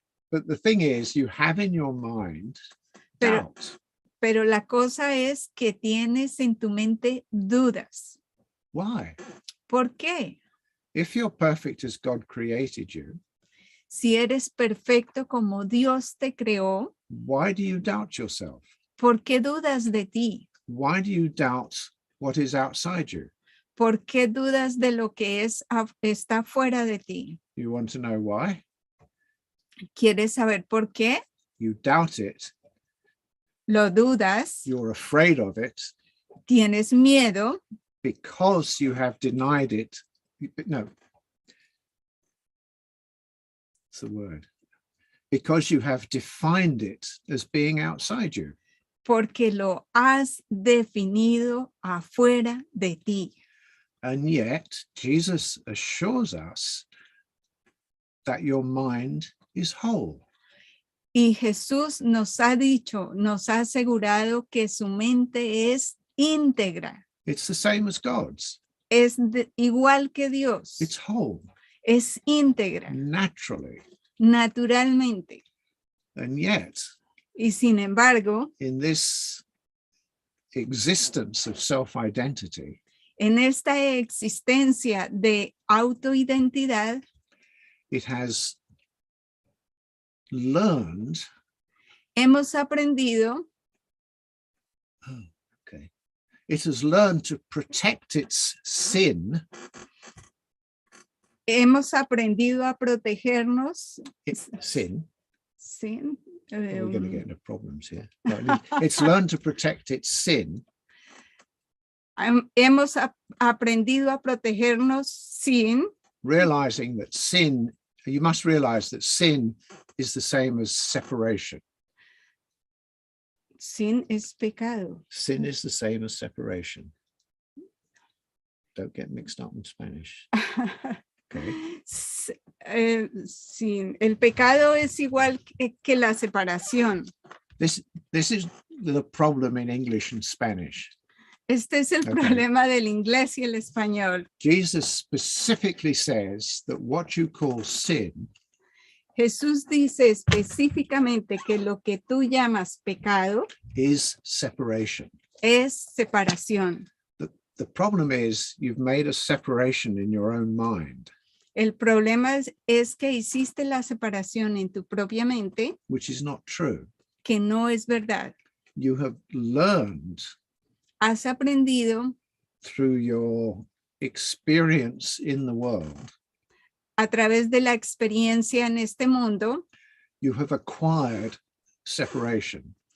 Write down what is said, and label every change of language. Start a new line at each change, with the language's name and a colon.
English: But the thing is, you have in your mind
Spanish: Pero-
English: doubt.
Spanish: Pero la cosa es que tienes en tu mente dudas.
English: Why?
Spanish: ¿Por qué?
English: If you're perfect as God created you,
Spanish: Si eres perfecto como Dios te creó,
English: why do you doubt yourself?
Spanish: ¿por qué dudas de ti?
English: Why do you doubt what is outside you?
Spanish: ¿Por qué dudas de lo que está fuera de ti?
English: You want to know why?
Spanish: ¿Quieres saber por qué?
English: You doubt it.
Spanish: Lo dudas,
English: You're afraid of it
Spanish: tienes miedo
English: because you have denied it. No, it's the word. Because you have defined it as being outside you.
Spanish: porque lo has definido afuera de ti.
English: And yet, Jesus assures us that your mind is whole.
Spanish: Y Jesús nos ha dicho, nos ha asegurado que su mente es íntegra,
English: It's the same as God's.
Spanish: es igual que Dios,
English: It's whole,
Spanish: es íntegra,
English: naturally.
Spanish: naturalmente.
English: And yet,
Spanish: Y sin embargo,
English: in this existence of self-identity,
Spanish: en esta existencia de autoidentidad,
English: it has learned,
Spanish: hemos aprendido,
English: it has learned to protect its sin,
Spanish: hemos aprendido a protegernos.
English: sin. Sin, We're going to get into problems here. No, it's learned to protect its sin
Spanish: hemos aprendido a protegernos sin,
English: realizing that sin, you must realize that sin is the same as separation.
Spanish: sin es pecado.
English: Sin is the same as separation. Don't get mixed up in Spanish. Okay.
Spanish: Sin, el pecado es igual que la separación.
English: This is the problem in English and Spanish.
Spanish: Este es el
English: Okay.
Spanish: problema del inglés y el español.
English: Jesus specifically says that what you call sin
Spanish: Jesús dice específicamente que lo que tú llamas pecado
English: is separation.
Spanish: es separación.
English: The problem is you've made a separation in your own mind,
Spanish: El problema es que hiciste la separación en tu propia mente,
English: which is not true.
Spanish: que no es verdad.
English: You have learned
Spanish: Has aprendido
English: through your experience in the world,
Spanish: a través de la experiencia en este mundo,
English: you have acquired separation.